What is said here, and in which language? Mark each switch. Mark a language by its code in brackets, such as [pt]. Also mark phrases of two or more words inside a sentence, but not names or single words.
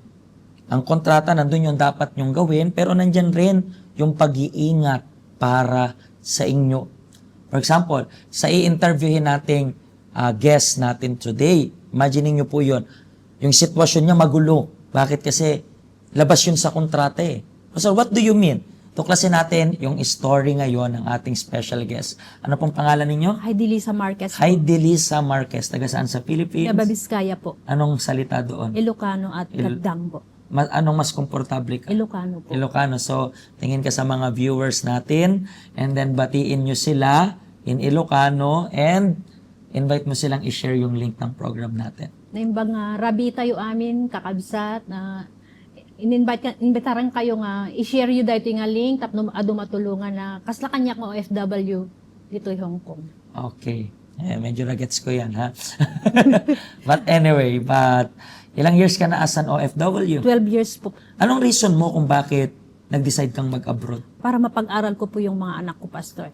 [tl] Ang kontrata, nandun yung dapat nyong gawin, pero nandyan rin yung pag-iingat para sa inyo. [en] For example, [tl] sa i-interviewin nating guest natin today, imagine niyo po yun, yung sitwasyon niya magulo. Bakit? Kasi labas yun sa kontrata eh. [en] So what do you mean? [tl] Tuklasin natin yung story ngayon ng ating special guest. Ano pong pangalan ninyo? Heidi Lisa Marquez po. Heidi Lisa Marquez. Taga saan sa Philippines? Gaba Vizcaya po. Anong salita doon? Ilocano at Kadang po. Anong mas komportable ka? Ilocano po. Ilocano. So, tingin ka sa mga viewers natin [en] and then [tl] batiin nyo sila in Ilocano and invite mo silang i-share yung link ng program natin. [ilo] Naimbang rabi tayo amin, kakabsat, na imbitaran kayo nga, i-share yun dahito nga link, tapno matulungan na kasla kanyak nga OFW dito yung Hong Kong. [tl] Okay. Medyo na-gets ko yan, ha? [en] But anyway, [tl] ilang years ka na [en] as an OFW? 12 years po. [tl] Anong reason mo kung bakit nag-decide kang mag-abroad? Para mapag-aral ko po yung mga anak ko, Pastor.